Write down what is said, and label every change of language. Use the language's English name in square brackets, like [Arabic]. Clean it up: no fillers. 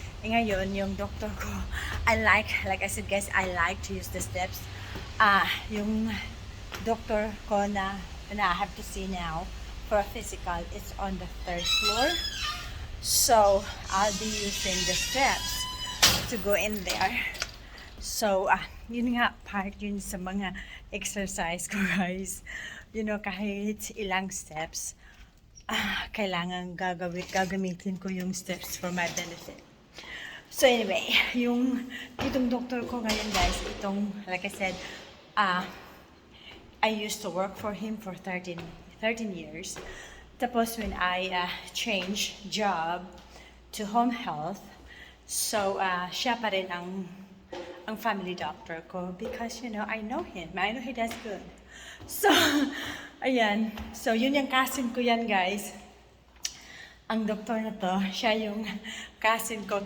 [Filipino] Ngayon, yung doctor ko, [English] like I said guys, I like to use the steps. [Filipino] Yung doctor ko na [English] I have to see now for a physical, it's on the 3rd floor. So, I'll be using the steps to go in there. [Filipino] So, yun nga, part yun sa mga exercise ko guys. Kahit ilang steps, kailangan gagamitin ko yung steps [English] for my benefit. So anyway, [Filipino] itong doctor ko ngayon [English] guys, like I said, I used to work for him for 13 years. Tapos when I changed job to home health, [Filipino] so siya pa rin ang family doctor ko [English] because I know him. I know he does good. [Filipino] So, ayan. So, yun yung cousin ko yan, guys. Ang doktor na to, siya yung cousin ko.